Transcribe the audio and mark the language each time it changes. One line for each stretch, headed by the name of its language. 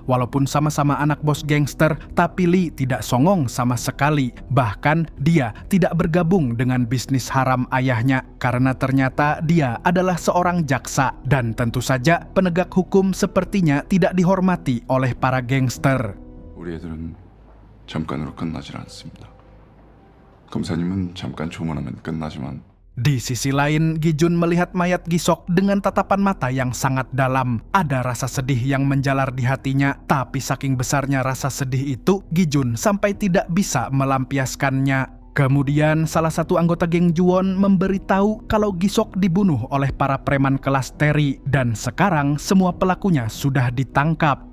Indonesian: Walaupun sama-sama anak bos gangster, tapi Lee tidak songong sama sekali. Bahkan, dia tidak bergabung dengan bisnis haram ayahnya karena ternyata dia adalah seorang jaksa. Dan tentu saja, penegak hukum sepertinya tidak dihormati oleh para gangster.
Korean: 우리 애들은 잠깐으로 끝나질 않습니다. 검사님은 잠깐 조문하면 끝나지만
Indonesian: Di sisi lain, Gijun melihat mayat Gisok dengan tatapan mata yang sangat dalam. Ada rasa sedih yang menjalar di hatinya, tapi saking besarnya rasa sedih itu, Gijun sampai tidak bisa melampiaskannya. Kemudian salah satu anggota geng Juwon memberitahu kalau Gisok dibunuh oleh para preman kelas Terry dan sekarang semua pelakunya sudah ditangkap.